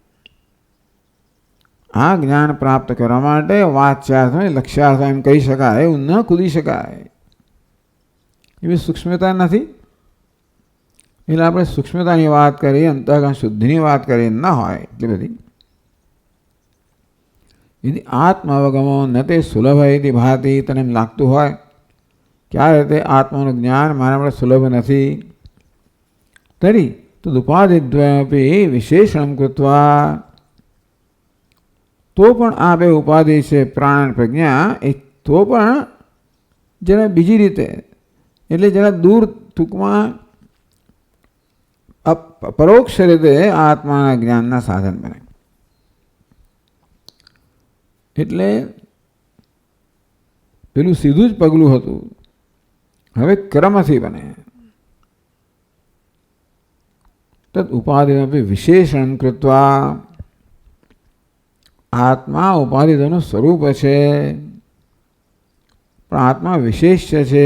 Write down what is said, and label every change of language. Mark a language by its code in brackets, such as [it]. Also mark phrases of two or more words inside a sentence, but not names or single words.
[gu] આ જ્ઞાન પ્રાપ્ત કરવા માટે વાચ્યાર્થ લક્ષ્યાર્થ એમ કહી શકાય, એવું ન કૂદી શકાય. એવી સૂક્ષ્મતા નથી. એટલે આપણે સૂક્ષ્મતાની વાત કરીએ, અંતઃકરણ શુદ્ધિની વાત કરીએ, ન હોય એટલી બધી. [sa] यदि आत्मावगमो न ते सुलभ यदि भाति, [gu] તને એમ લાગતું હોય કે આ રીતે આત્માનું જ્ઞાન મારા માટે સુલભ નથી, તરી [sa] तदुपाधिद्वयमपि विशेषणं कृत्वा, [gu] તો પણ આ બે ઉપાધિ છે પ્રાણ પ્રજ્ઞા, એ તો પણ જરા બીજી રીતે એટલે જરા દૂર ટૂંકમાં પરોક્ષ રીતે આત્માના જ્ઞાનના સાધન બને. એટલે પેલું સીધું જ પગલું હતું, હવે ક્રમથી બને. [sa] તદ ઉપાધિ વિશેષણ કૃત્વા, [gu] આત્મા ઉપાધિનું સ્વરૂપ છે, પણ આત્મા વિશેષ છે.